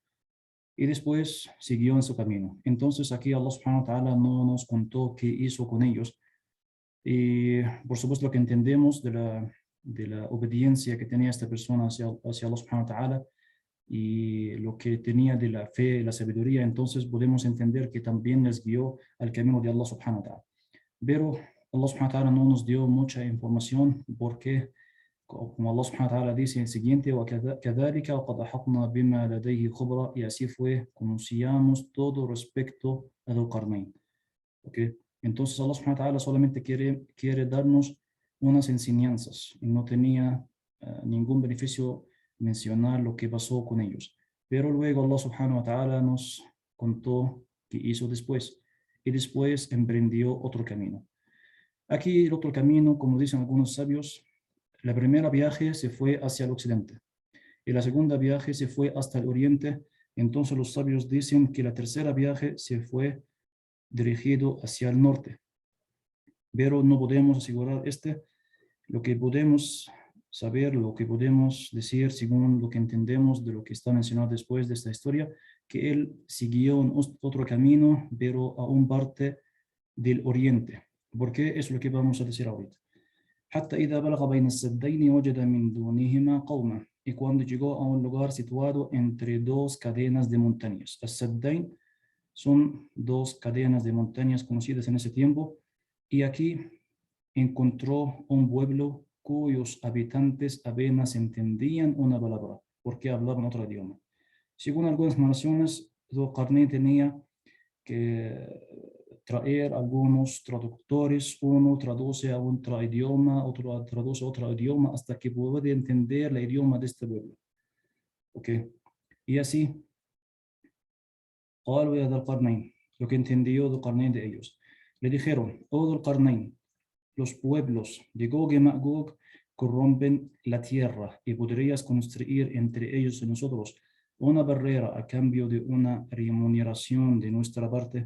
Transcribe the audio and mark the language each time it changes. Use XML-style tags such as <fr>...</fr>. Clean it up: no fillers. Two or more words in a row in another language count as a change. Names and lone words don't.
<es>Y después siguió en su camino. Entonces aquí</es> <ar>الله سبحانه وتعالى</ar> <es>no nos contó qué hizo con ellos. Y por supuesto lo que entendemos de la obediencia que tenía esta persona hacia</es> <ar>الله سبحانه وتعالى</ar> <es>y lo que tenía de la fe, la sabiduría, entonces podemos entender que también les guió al camino de</es> <ar>الله سبحانه وتعالى.</ar> <es>Pero</es> <ar>الله سبحانه وتعالى</ar> <es>no nos dio mucha información porque, como</es> <ar>الله سبحانه وتعالى</ar> <es>dice en el siguiente,</es> <ar>وَكَذَلِكَ وَقَدْ أَحَطْنَا بِمَا لَدَيْهِ خُبْرًا,</ar> <es>y así fue, conocíamos todo respecto a Dhul Qarnayn. ¿Okay? Entonces</es> <ar>الله سبحانه وتعالى</ar> <es>solamente quiere darnos unas enseñanzas y no tenía ningún beneficio mencionar lo que pasó con ellos. Pero luego</es> <ar>الله سبحانه وتعالى</ar> <es>nos contó qué hizo después y después emprendió otro camino. Aquí el otro camino, como dicen algunos sabios, la primera viaje se fue hacia el occidente y la segunda viaje se fue hasta el oriente. Entonces los sabios dicen que la tercera viaje se fue dirigido hacia el norte, pero no podemos asegurar lo que podemos saber, lo que podemos decir según lo que entendemos de lo que está mencionado después de esta historia, que él siguió otro camino, pero a un parte del oriente. ¿Por qué? Es lo que vamos a decir ahorita.</es> <ar>حتى إذا بلغ بين السدين وجد من دونهما قوما.</ar> <es>Y cuando llegó a un lugar situado entre dos cadenas de montañas. As-Saddain son dos cadenas de montañas conocidas en ese tiempo, y aquí encontró un pueblo cuyos habitantes apenas entendían una palabra, porque hablaban otro idioma. Según algunas narraciones, Zulqarnain tenía que traer algunos traductores, uno traduce a otro idioma, otro traduce a otro idioma, hasta que puede entender el idioma de este pueblo. ¿Okay? Y así,</es> <ar>قالوا يا ذا القرنين,</ar> <es>lo que entendió Zulqarnain de ellos. Le dijeron, oh Zulqarnain, los pueblos de Gog y Magog corrompen la tierra y podrías construir entre ellos y nosotros una barrera a cambio de una remuneración de nuestra parte.</es>